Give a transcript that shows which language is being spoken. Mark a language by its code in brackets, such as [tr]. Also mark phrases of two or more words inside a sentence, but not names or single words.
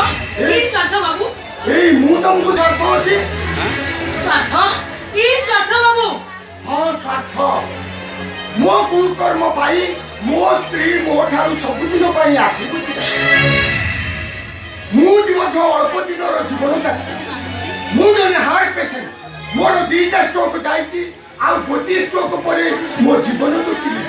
[or] କି ସ୍ୱାର୍ଥ ବାବୁ? এই ମୁଁ ତମକୁ ସ୍ୱାର୍ଥ ଅଛି। ସ୍ୱାର୍ଥ? କି ସ୍ୱାର୍ଥ ବାବୁ? ହଁ ସ୍ୱାର୍ଥ। ମୋ କୁକର୍ମ ପାଇଁ ମୋ ସ୍ତ୍ରୀ ମୋ ଠାରୁ ସବୁଦିନ ପାଇଁ ଆଖି ବୁଜିଥାଏ। ମୁଁ ମଧ୍ୟ ଅଳ୍ପ ଦିନର ଜୀବନ କାଟିଛି। ମୁଁ ଜଣେ ହାର୍ଟ ପେସେଣ୍ଟ। ମୋର 2ଟା ଷ୍ଟ୍ରୋକ୍ ଯାଇଛି ଆଉ ଗୋଟିଏ ଷ୍ଟ୍ରୋକ୍ ପରେ ମୋ ଜୀବନ ଲୁଚିଯିବ।